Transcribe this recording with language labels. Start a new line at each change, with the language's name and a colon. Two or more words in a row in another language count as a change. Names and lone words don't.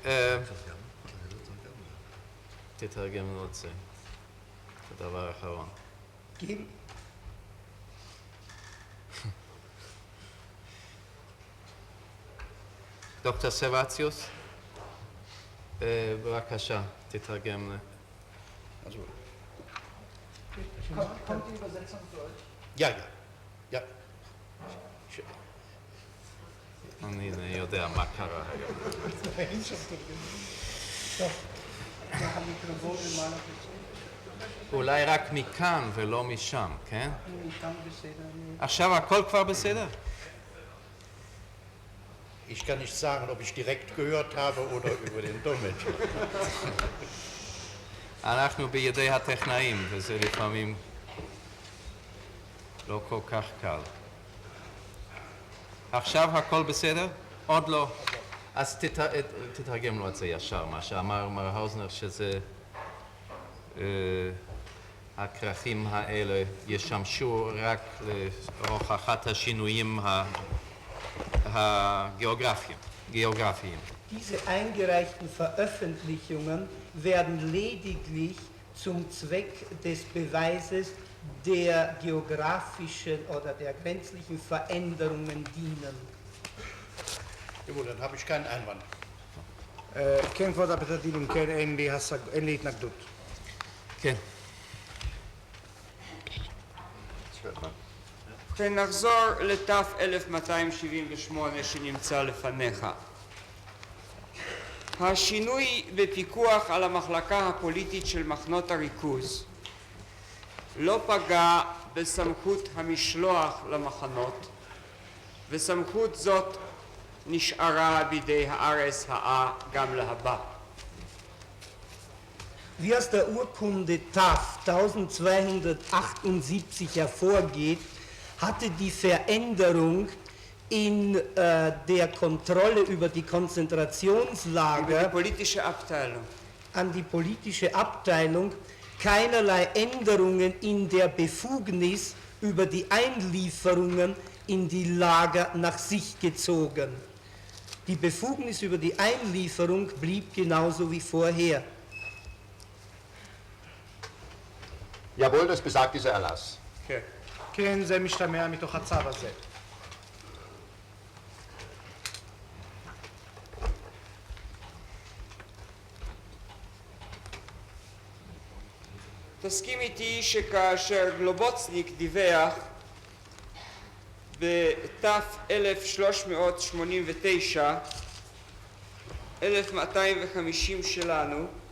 Hebrew: תתרגם לו את זה. זה דבר אחרון. דוקטור סבציוס, בבקשה, תתרגם.
German: Also, ja.
Hebrew: אני יודע מה קרה היום. אולי רק מכאן ולא משם, כן? עכשיו הכל כבר בסדר?
German: Ich kann nicht sagen, ob ich direkt gehört habe oder über den Dolmetscher.
Hebrew: אנחנו בידי הטכנאים, וזה לפעמים לא כל כך קל. עכשיו הכל בסדר? עוד לא. אז תתרגם לו את זה ישר, מה שאמר מר האוזנר, שזה הכרכים האלה ישמשו רק להוכחת השינויים הגיאוגרפיים.
German: Diese eingereichten Veröffentlichungen werden lediglich zum Zweck des Beweises der geografischen oder der grenzlichen Veränderungen dienen. Jawohl, dann habe ich keinen Einwand.
Hebrew: כן, כבוד בית הדין, אם כן אין לי התנגדות. כן. ונחזור לת' 1278 שנמצא לפניך. השינוי בפיקוח על המחלקה הפוליטית של מחנות הריכוז לא פגע בסמכות המשלוח למחנות, וסמכות זאת נשארה בידי ה-RSHA גם להבא.
German: Wie aus der Urkunde TAF 1278 hervorgeht, hatte die Veränderung in der Kontrolle über die Konzentrationslager an die politische Abteilung keinerlei Änderungen in der Befugnis über die Einlieferungen in die Lager nach sich gezogen. Die Befugnis über die Einlieferung blieb genauso wie vorher. Jawohl, das besagt dieser Erlass.
Hebrew: כן, זה משתמע מתוך הצו הזה. תסכים איתי שכאשר גלובוצניק דיווח בת' 1389, 1250 שלנו,